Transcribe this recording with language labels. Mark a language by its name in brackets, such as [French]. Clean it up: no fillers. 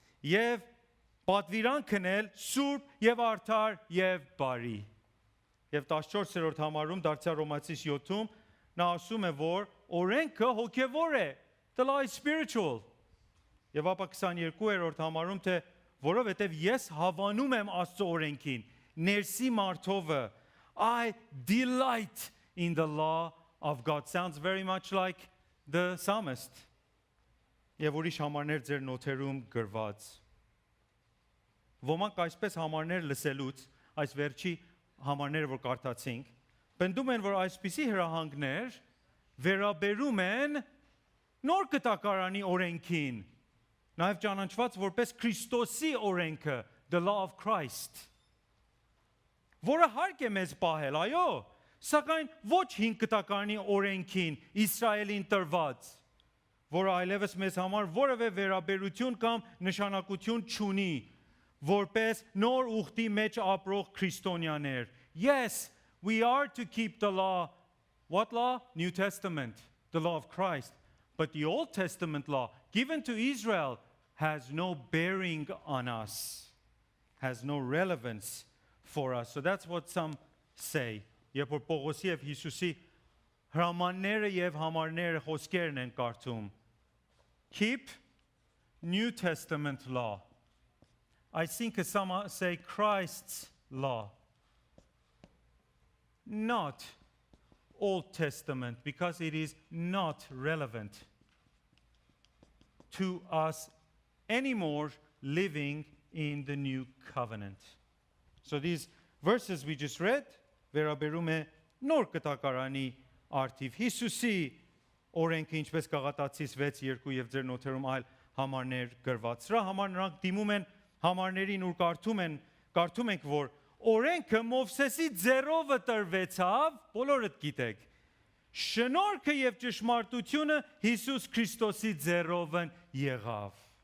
[Armenian] եւ պատվիրանքն էլ սուրբ եւ արդար եւ բարի։ Եվ 14-րդ համարում դարձյալ Ռոմացիս 7-ում նա ասում է որ օրենքը հոգևոր է, [English] the law is spiritual։ [Armenian] Եվ ապա 22-րդ համարում թե որովհետև ես հավանում եմ Աստծո օրենքին, ներսի մարդովը, [English] I delight in the law of God. Sounds very much like the psalmist. [Armenian] Եվ ուրիշ համարներ ձեր նոթերում գրված։ Ոմանք այսպես համարներ լսելուց, այս վերջի համարները որ կարդացինք, պնդում են որ այսպիսի հրահանգներ վերաբերում են նոր կտակարանի օրենքին, նաև ճանաչված որպես Քրիստոսի օրենքը, [English] the law of Christ, [Armenian] որը հարկ է մեզ պահել, այո, սակայն ոչ 5 կտակարանի օրենքին Իսրայելին տրված, որը այլևս մեզ համար որևէ վերաբերություն կամ նշանակություն չունի, որպես նոր ուխտի մեջ ապրող քրիստոնյաներ։ [English] Yes, we are to keep the law. What law? New Testament, the law of Christ. But the Old Testament law given to Israel has no bearing on us, has no relevance for us. So that's what some say. [Armenian] Երբ որ Պողոսի եւ Հիսուսի հրամանները եւ համարները խոսքերն են կարդում, [English] keep New Testament law. I think some say Christ's law, not Old Testament, because it is not relevant to us anymore living in the new covenant. So these verses we just read, [Armenian] վերաբերում է նոր կտակարանի արդիվ Հիսուսի օրենքը ինչպես Գաղատացիս 6:2 եւ ձեր նոթերում այլ համարներ գրված։ Սրա համար նրանք դիմում են համարներին ու կարդում ենք որ օրենքը Մովսեսի ձեռով տրվեցավ, բոլորդ գիտեք։ Շնորհքը եւ ճշմարտությունը Հիսուս Քրիստոսի ձեռով եղավ։